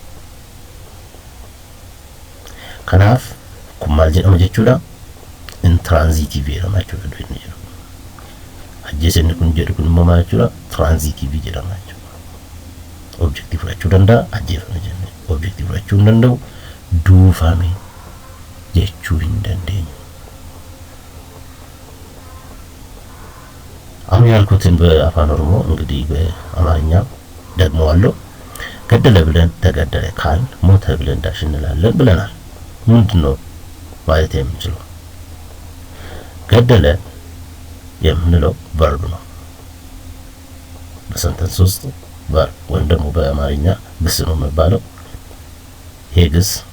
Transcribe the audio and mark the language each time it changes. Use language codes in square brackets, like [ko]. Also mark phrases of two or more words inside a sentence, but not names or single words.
[om] kanaaf kun maal jedhama jechuudha intransitive jedhama jechuudha du'e jedhu ajjeesonni kun jedhu kun immoo maal jechuudha transitive jedhama jechuudha objektii fudhachuu danda'a ajjeefame jenne objektii fudhachuu hin danda'u duufame jechuu hin dandeenyu [am] አሁን ያልኩትን በአፋን ኦሮሞ እንግዲህ በአማርኛ ደግሞ አለው ገደለ ብለን ተገደለ ካል ሞተ ብለን ዳሽ እንላለን ብለናል ምንድነው ማለት የምንችለው ገደለ የምንለው verb ነው በሰንተንስ ውስጥ verb ወይም ደግሞ በአማርኛ ግስ ነው የሚባለው ይሄ ግስ